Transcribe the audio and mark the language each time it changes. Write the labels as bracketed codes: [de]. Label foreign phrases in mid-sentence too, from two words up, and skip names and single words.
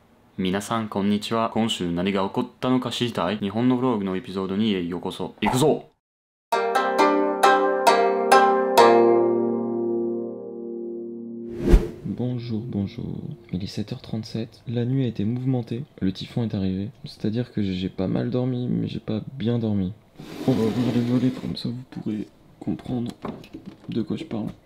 [ja] 皆さんこんにちは。今週何が起こったのか知りたい日本のブログのエピソードにようこそ。行くぞ。 [fr] Bonjour, bonjour. Il est 7h37. La nuit a été mouvementée. Le typhon est arrivé. C'est-à-dire que j'ai pas mal dormi, mais j'ai pas bien dormi. On va ouvrir les volets, comme ça vous pourrez comprendre de quoi je parle.